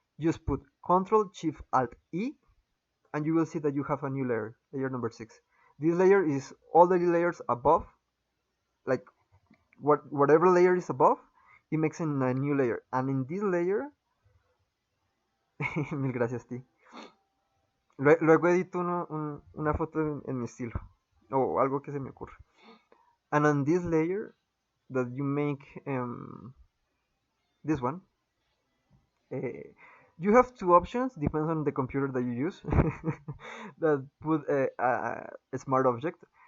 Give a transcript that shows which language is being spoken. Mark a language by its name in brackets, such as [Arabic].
[English] Just put Control Shift Alt E, and you will see that you have a new layer, layer number 6. This layer is all the layers above, like whatever layer is above, it makes a new layer, and in this layer, [Spanish] mil gracias, [English] T. [Spanish] Luego edito una foto en mi estilo, o algo que se me ocurre. [English] And on this layer that you make, this one, uh, you have two options, depends on the computer that you use, that put a smart object.